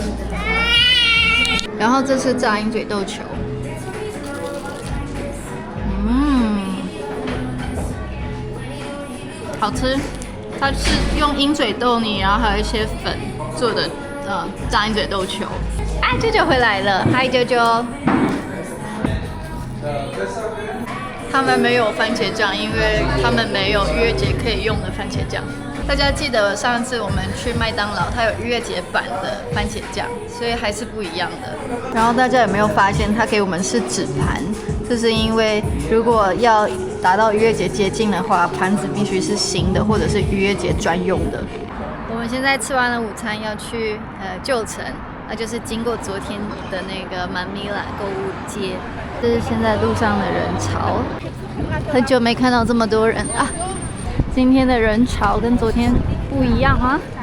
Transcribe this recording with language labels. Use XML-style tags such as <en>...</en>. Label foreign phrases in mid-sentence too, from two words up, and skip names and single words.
<zh>然後這是炸鷹嘴豆球，好吃。它是用鷹嘴豆泥，然後還有一些粉做的炸鷹嘴豆球。啊，舅舅回來了，嗨，舅舅。他們沒有番茄醬，因為他們沒有逾越節可以用的番茄醬。大家記得上次我們去麥當勞，它有逾越節版的番茄醬，所以還是不一樣的。然後大家有沒有發現，它給我們是紙盤？這是因為如果要達到逾越節接近的話，盤子必須是新的，或者是逾越節專用的。我們現在吃完了午餐，要去舊城，那就是經過昨天的那個曼米拉購物街。這是現在路上的人潮，很久沒看到這麼多人啊！今天的人潮跟昨天不一樣啊。</zh>